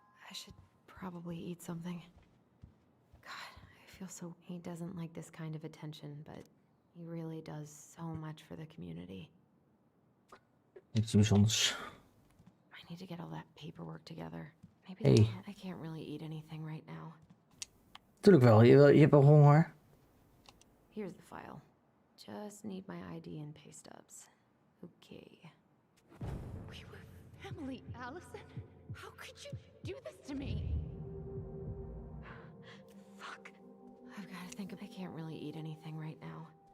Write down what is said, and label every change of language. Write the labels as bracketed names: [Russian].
[English] I should probably eat something. God, I feel so... He doesn't like this kind of attention, but he really does so much for the community. [Dutch] Iets bijzonders. [English] I need to get all that paperwork together. Maybe Hey. I can't really eat anything right now. [Dutch] Tuurlijk wel, je hebt wel honger. [English] Here's the file. Just need my ID and pay stubs. Okay. We were family, Allison. How could you do this to me? Fuck. I've got to think of... I can't really eat anything right now.